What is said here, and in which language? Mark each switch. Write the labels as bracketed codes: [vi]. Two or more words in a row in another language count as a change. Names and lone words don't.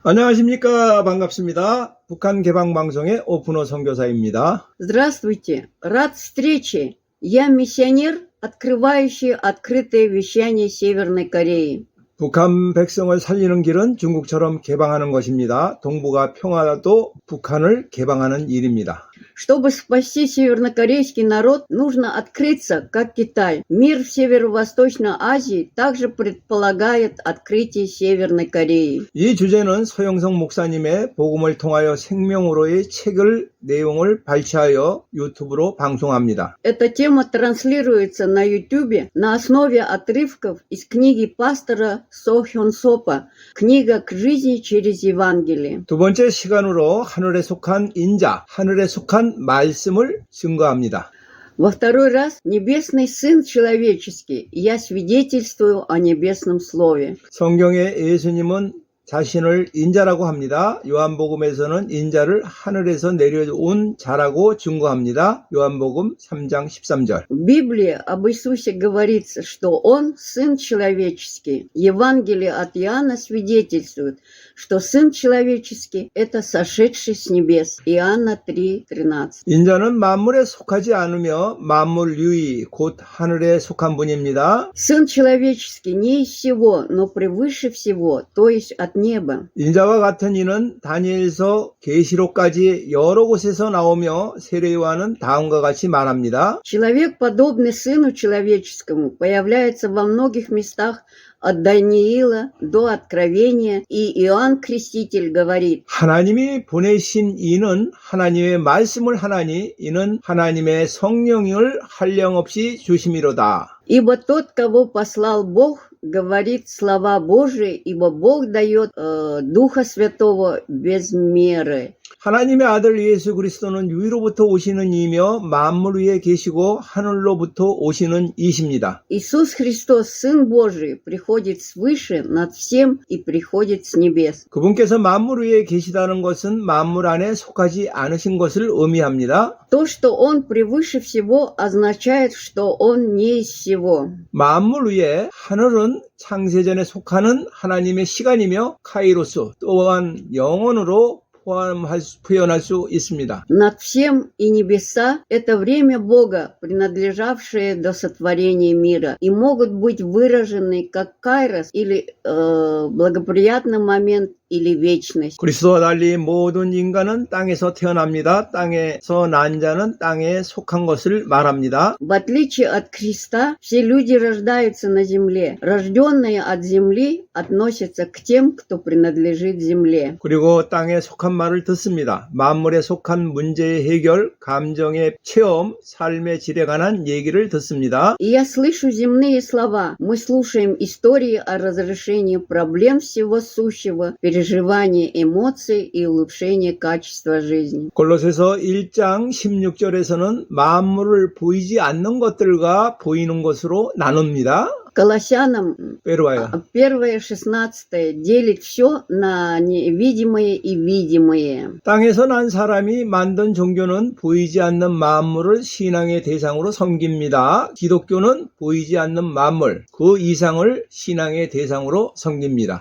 [ko] 안녕하십니까. 반갑습니다. 북한 개방방송의 오픈호 선교사입니다. [ru] Здравствуйте, рад встрече. Я миссионер, открывающий открытое вещание Северной Кореи. [ko] 북한 백성을 살리는 길은 중국처럼 개방하는 것입니다. 동북아 평화도 북한을 개방하는 일입니다. [ru] Чтобы спасти севернокорейский народ, нужно открыться, как Китай. Мир в Северо-Восточной Азии также предполагает открытие Северной Кореи. [ko] 이 주제는 서영성 목사님의 복음을 통하여 생명으로의 책을 내용을 발췌하여 유튜브로 방송합니다. [ru] Эта тема транслируется на YouTube на основе отрывков из книги пастора Со Хён Сопа «Книга к жизни через Евангелие». [ko] 두 번째 시간으로 하늘에 속한 인자, 하늘에 속한 말씀을 증거합니다. [ru] Во второй раз «Небесный Сын человеческий, я свидетельствую о небесном Слове». [ko] 성경에 예수님은 자신을 인자라고 합니다. 요한복음에서는 인자를 하늘에서 내려온 자라고 증거합니다. 요한복음 3장 13절. [ru] В Библии об Иисусе говорится, что Он Сын человеческий. Евангелие от Иоанна свидетельствует, что Сын человеческий – это сошедший с небес. Иоанна 3:13. [ko] 인자는 만물에 속하지 않으며 만물 유의 곧 하늘에 속한 분입니다. [ru] Сын человеческий не из всего, но превыше всего, то есть от неба. [ko] 인자와 같은 이는 다니엘서 계시록까지 여러 곳에서 나오며 세례요한은 다음과 같이 말합니다. [ru] Человек, подобный Сыну человеческому, появляется во многих местах от Даниила до Откровения, и Иоанн Креститель говорит: [ko] 하나님이 보내신 이는 하나님의 말씀을 하나니 이는 하나님의 성령을 한량없이 주심이로다. [ru] «Ибо тот, кого послал Бог, говорит слова Божии, ибо Бог дает Духа Святого без меры». [ko] 하나님의 아들 예수 그리스도는 위로부터 오시는 이며 만물 위에 계시고 하늘로부터 오시는 이십니다. [ru] Иисус Христос, Сын Божий, приходит свыше над всем и приходит с небес. [ko] 그분께서 만물 위에 계시다는 것은 만물 안에 속하지 않으신 것을 의미합니다. [ru] То, что Он превыше всего, означает, что Он не из всего. [ko] 만물 위에 하늘은 창세전에 속하는 하나님의 시간이며 카이로스 또한 영원으로 표현할 수 있습니다. [ru] Над всем и небеса – это время Бога, принадлежавшее до сотворения мира, и могут быть выражены как кайрос или благоприятный момент или вечность. [ko] 그리스도와 달리 모든 인간은 땅에서 태어납니다. 땅에서 난 자는 땅에 속한 것을 말합니다. [ru] В отличие от Христа, все люди рождаются на земле. Рожденные от земли относятся к тем, кто принадлежит земле. [ko] 그리고 땅에 속한 말을 듣습니다. 만물에 속한 문제의 해결, 감정의 체험, 삶의 질에 관한 얘기를 듣습니다. [ru] И я слышу земные слова. Мы слушаем истории о разрешении проблем всего сущего, переживания эмоций и улучшении качества жизни. [ko] 골로새서 1장 16절에서는 만물을 보이지 않는 것들과 보이는 것으로 나눕니다. [ru] Колоссянам 빼로와요. 1:16 делит все на невидимое и видимое. [ko] 땅에서 난 사람이 만든 종교는 보이지 않는 만물을 신앙의 대상으로 섬깁니다. 기독교는 보이지 않는 만물, 그 이상을 신앙의 대상으로 섬깁니다.